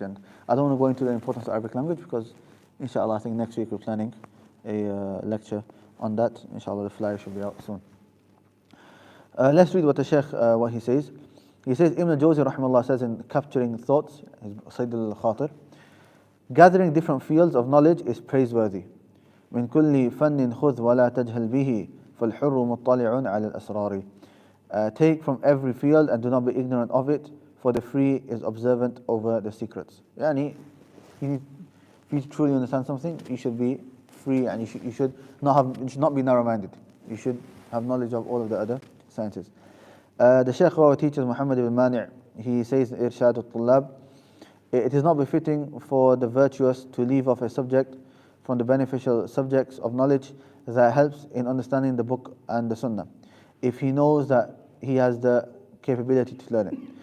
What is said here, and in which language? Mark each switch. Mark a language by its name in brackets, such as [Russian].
[English] And I don't want to go into the importance of Arabic language because, inshallah, I think next week we're planning a lecture on that. Inshallah, the flyer should be out soon. Let's read what the Shaykh, what he says. He says, Ibn al-Jawzi rahimahullah says in Capturing Thoughts, Sayyid al-Khatir, gathering different fields of knowledge is praiseworthy. [Arabic] من كل فن خذ ولا تجهل به فالحر مطلع على الأسرار. [English] Take from every field and do not be ignorant of it, for the free is observant over the secrets. Yani, if you truly understand something, you should be free and you should not be narrow-minded. You should have knowledge of all of the other sciences. The Shaykh who teaches Mohammed ibn Mani', he says in Irshad al-Tullab, it is not befitting for the virtuous to leave off a subject from the beneficial subjects of knowledge that helps in understanding the book and the sunnah, if he knows that he has the capability to learn it.